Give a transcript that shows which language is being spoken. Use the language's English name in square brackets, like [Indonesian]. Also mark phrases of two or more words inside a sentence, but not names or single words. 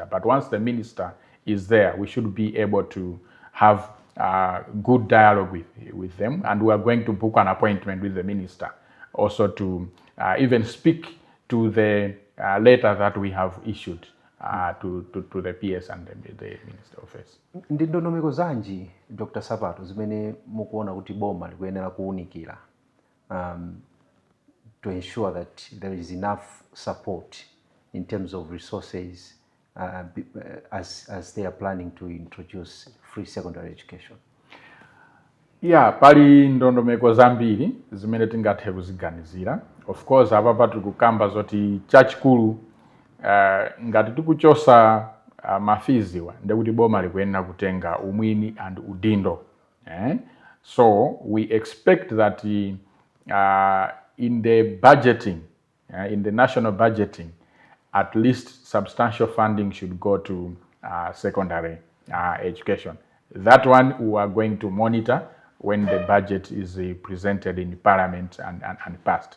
[English] But once the minister is there, we should be able to have good dialogue with them, and we are going to book an appointment with the minister also to even speak to the letter that we have issued to the PS and the Minister Office. [Nyanja] Ndi ndondomeko zanji Dr. Nsapato zimene mukuona kuti boma likuyenera kuunikira [English] to ensure that there is enough support in terms of resources as they are planning to introduce free secondary education? Yeah, [Nyanja] pali ndondomeko zambiri zimene tingathe kuziganizira. [English] Of course, [Nyanja] apa tikukamba zoti chachikulu ngati tikuchosa mafiziwa ndekuti boma likuyenera kutenga umwini and udindo. [English] So we expect that in the budgeting, in the national budgeting, at least substantial funding should go to secondary education. That one we are going to monitor when the budget is presented in Parliament and passed.